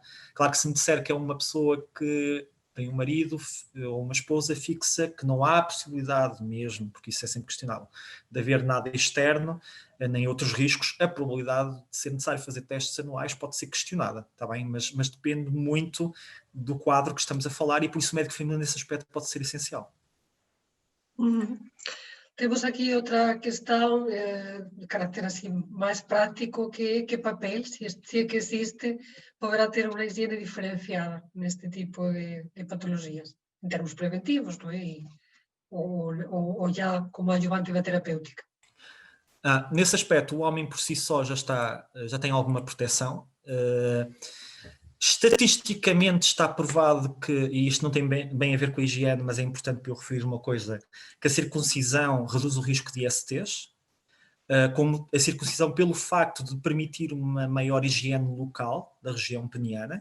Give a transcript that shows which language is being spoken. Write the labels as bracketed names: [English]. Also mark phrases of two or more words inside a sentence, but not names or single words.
[Portuguese] Claro que se me disser que é uma pessoa que tem um marido ou uma esposa fixa, que não há possibilidade mesmo, porque isso é sempre questionável, de haver nada externo, nem outros riscos, a probabilidade de ser necessário fazer testes anuais pode ser questionada, está bem? Mas depende muito do quadro que estamos a falar e por isso o médico feminino nesse aspecto pode ser essencial. [Galician] Temos aquí outra questão de carácter así máis práctico, que papel, se é que existe, poderá ter unha higiene diferenciada neste tipo de patologías, en termos preventivos, non é? [Portuguese] Ou já como adjuvante da terapêutica. Nesse aspecto, o homem por si só já tem alguma proteção. Estatisticamente está provado que, e isto não tem bem a ver com a higiene, mas é importante para eu referir uma coisa, que a circuncisão reduz o risco de ISTs, como a circuncisão pelo facto de permitir uma maior higiene local da região peniana.